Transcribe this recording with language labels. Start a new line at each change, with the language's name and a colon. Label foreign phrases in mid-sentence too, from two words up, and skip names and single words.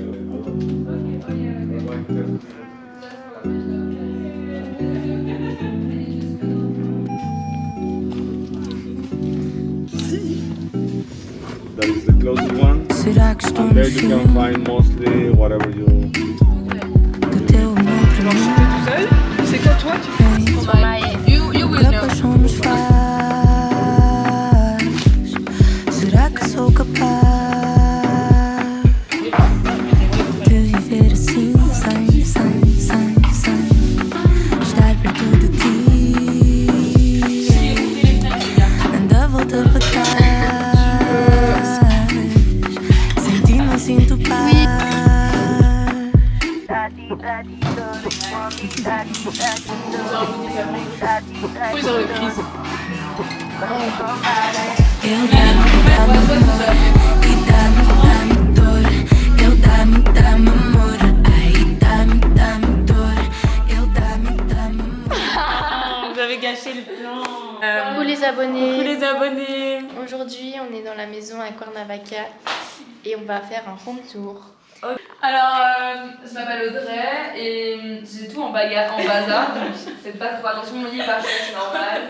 English: That is the closest one. And there you can find mostly whatever you.
French: C'est quand toi tu fais.
English: You will know.
Portuguese: Será que sou capaz de viver assim, sem estar perto de ti? Anda a volta para trás, sem ti não sinto paz.
French: Ils ont reprise.
Portuguese: Eu dá-me dor, eu dá-me amor, ai dá-me dor, eu dá-me amor.
French: Vous avez gâché le plan. Coucou les abonnés. Coucou les abonnés. Aujourd'hui, on est dans la maison à Cuernavaca et on va faire un
English: home tour.
French: Alors, je m'appelle Audrey et j'ai tout en bazar, donc faites pas trop attention, mon lit est parfait, c'est normal.